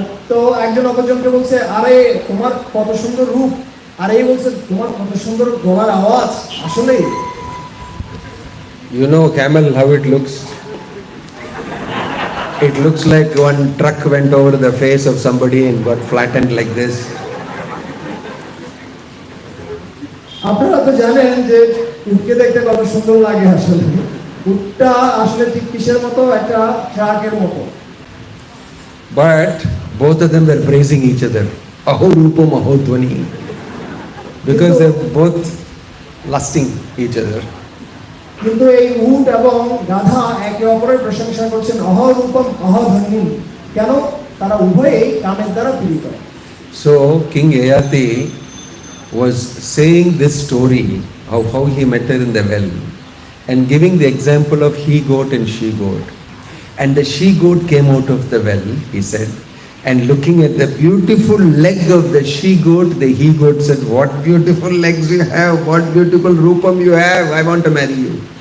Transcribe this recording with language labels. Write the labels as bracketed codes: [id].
[bn] তো একজন অপরজনকে বলছে আরে তোমার কত সুন্দর রূপ, আর এই বলছে তোমার কত সুন্দর গলার আওয়াজ। আসলে [en] You know camel how it looks? It looks like one truck went over the face of somebody and got flattened like this. [bn] আপনারা তো জানেন যে উটকে দেখতে কত সুন্দর লাগে। আসলে উটটা আসলে ঠিক কিসের মতো, একটা ট্রাকের মতো। [en] But both of them were praising each other. [sa] Aho rupam aho dhvani. [en] Because they're both lusting each other. [bn] কিন্তু এই উট এবং গাধা একে অপরের প্রশংসা করছেন [sa] অহ রূপম অহ ধ্বনি। [bn] কেন? তারা উভয়েই কামের দ্বারা পীড়িত। [en] So King Yayati was saying this story of how he met her in the well and giving the example of he goat and she goat. And the she-goat came out of the well, he said, and looking at the beautiful leg of the she-goat, the he-goat said, "What beautiful legs you have, what beautiful rupam you have, I want to marry you."